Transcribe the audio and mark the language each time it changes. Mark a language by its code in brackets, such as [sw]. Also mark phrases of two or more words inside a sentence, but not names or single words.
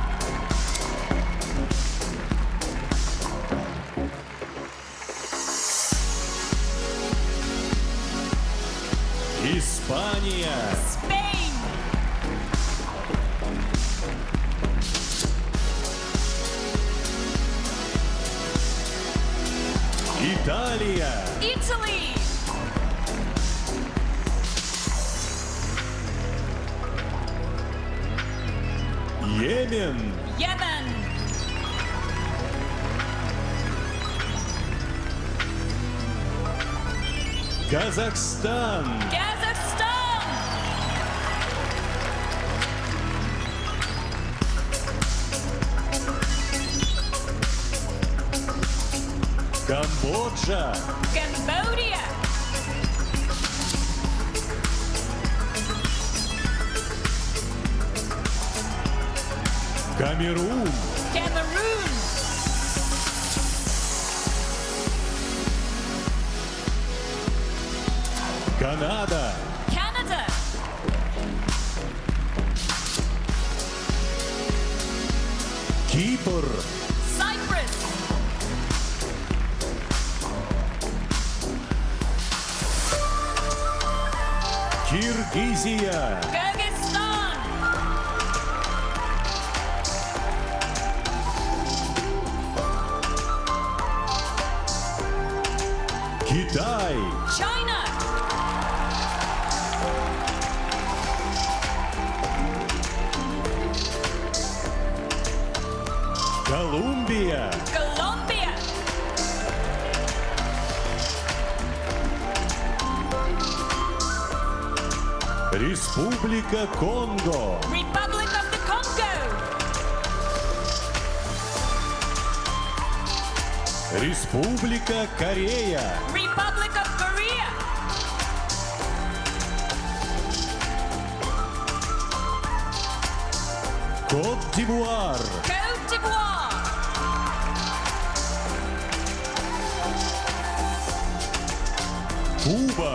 [ru] Испания. [en] Spain. [ru] Италия. [en] Italy. [ru] Йемен. [en] Yemen. [ru] Казахстан. [en] Kazakhstan. [ru] Камбоджа. [en] Cambodia. [ru] Камерун. [en] Cameroon. [ru] Канада. [en] Canada. [ru] Кипр. [en] Cyprus. [ru] Киргизия. [en] Kyrgyzstan. [ru] Китай. [en] China. [ru] Колумбия. [en] Colombia. [ru] Республика Конго. [en] Republic of the Congo. [ru] Республика Корея. [en] Republic of Korea. [ru] Кот-д'Ивуар. [en] Côte d'Ivoire. [ru] Куба.